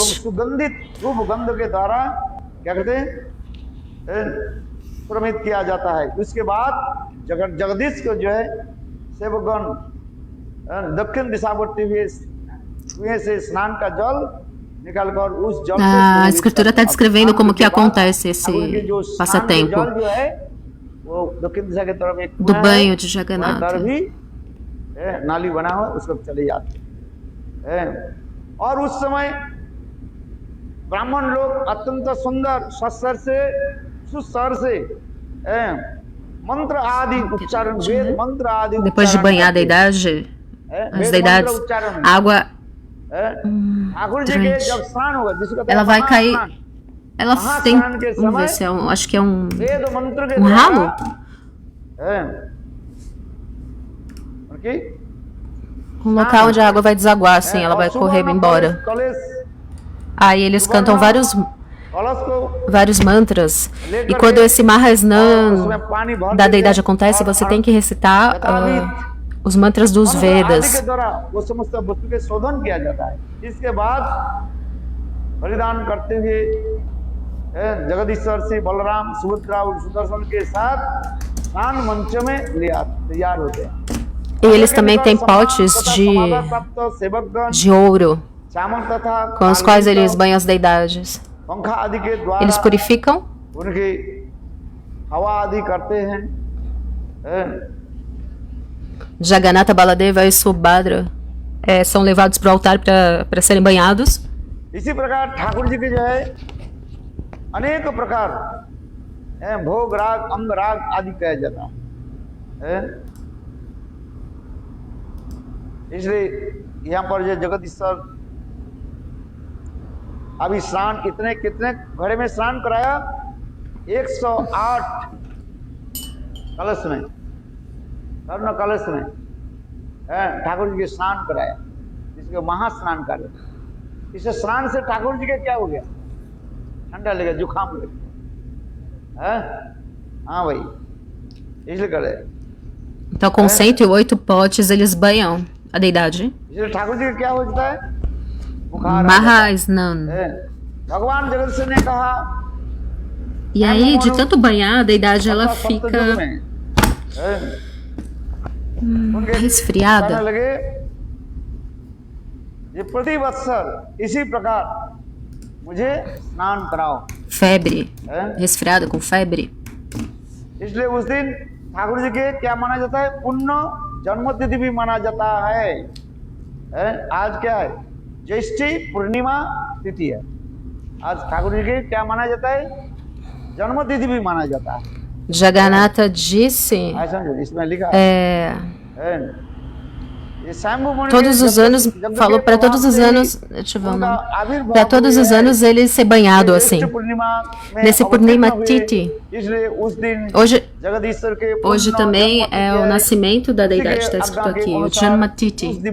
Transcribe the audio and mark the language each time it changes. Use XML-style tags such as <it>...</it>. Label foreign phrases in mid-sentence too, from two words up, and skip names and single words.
<hi>सुगंधित रूप गंध के द्वारा क्या कहते हैं प्रमित किया जाता है। उसके बाद जगदीश को जो है सेवकगण दक्षिण दिशावर्ती कुएं से स्नान का जल निकालकर उस जल</hi> <pt>a escritura está descrevendo como que acontece esse passatempo</pt> <hi>जल जो है वो दक्षिण दिशा की तरफ एक</hi> <pt>do banho de</pt> <hi>तरफ</hi> <pt>Jagannatha.</pt> <hi>भी नाली बना हुआ उसको चले जाते हैं। और उस समय ब्राह्मण लोग अत्यंत सुंदर सस्तर से सुस्वर से मंत्र आदि उच्चारण वेद मंत्र आदि</hi> <pt>Depois de banhar a deidade, as deidades, a água</pt> <hi>ठाकुर जी के जब स्नान होगा जिसको कहते</hi> <pt>ela</pt> <hi>हैं</hi> <pt>vai cair.</pt> <hi>महास्नान,</hi> <pt>Ela tem. Vamos ver se é um. Acho que é um.</pt> <hi>वेद मंत्र के</hi> <pt>Um ralo? okay? Um local onde a água vai desaguar, assim, ela vai correr embora. Aí eles cantam vários mantras. E quando esse Mahasnan da deidade acontece, você tem que recitar os mantras dos Vedas.</pt> <hi>जगदीश्वर से बलराम सुभद्रा और सुदर्शन के साथ स्नान मंच में तैयार होते हैं।</hi> <pt>E eles também têm potes de ouro com os quais eles banham as deidades. Eles purificam. Jagannatha, Baladeva e Subhadra são levados para o altar para serem banhados.</pt> <hi>इसी प्रकार ठाकुर जी के जो है अनेक प्रकार भोग राग अंग राग आदि कहा जाता है। इसलिए यहाँ पर जो जगदीश्वर अभी स्नान कितने घड़े में स्नान कराया 108 कलश में स्वर्ण कलश में ठाकुर जी के स्नान कराया जिसके महास्नान कार्य। इसे स्नान से ठाकुर जी के क्या हो गया ठंडा लगा जुकाम लगा हाँ भाई इसलिए करे।</hi> <pt>Então com 108 potes eles banham a deidade.</pt> <hi>इसलिए ठाकुर जी का क्या होता है Mahasnan. भगवान जगदीश ने कहा</hi> <pt>E aí de tanto banhar a deidade ela fica resfriada.</pt> <hi>ये प्रति वत्सर इसी प्रकार मुझे स्नान कराओ।</hi> <pt>Febre, resfriada com febre.</pt> <hi>इसलिए उस दिन ठाकुर जी के क्या माना जाता है पुण्य जन्मतिथि भी माना जाता है। आज क्या है ज्येष्ठी पूर्णिमा तिथि है। आज ठाकुर जी के क्या माना जाता है जन्मतिथि भी माना जाता है।</hi> <pt>Jagannatha disse</pt> <hi>इसमें लिखा</hi> <pt>todos os anos, falou para todos os anos, deixa eu ver o nome, para todos os anos ele ser banhado assim, nesse</pt> <hi>पूर्णिमा तिथि.</hi> <pt>Hoje também é o nascimento da deidade, está escrito aqui, o</pt> <hi>जन्म तिथि.</hi>